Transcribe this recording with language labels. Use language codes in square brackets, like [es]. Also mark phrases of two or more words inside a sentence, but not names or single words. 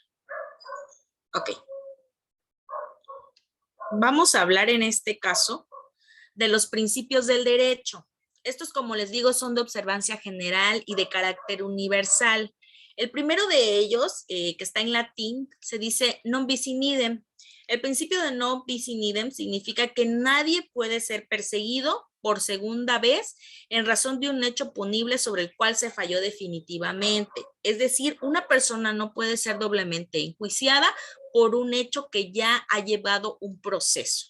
[es] Ok. Vamos a hablar en este caso de los principios del derecho. Estos, como les digo, son de observancia general y de carácter universal. El primero de ellos, que está en latín, se dice [la] non bis in idem. [es] El principio de [la] non bis in idem [es] significa que nadie puede ser perseguido por segunda vez en razón de un hecho punible sobre el cual se falló definitivamente. Es decir, una persona no puede ser doblemente enjuiciada por un hecho que ya ha llevado un proceso.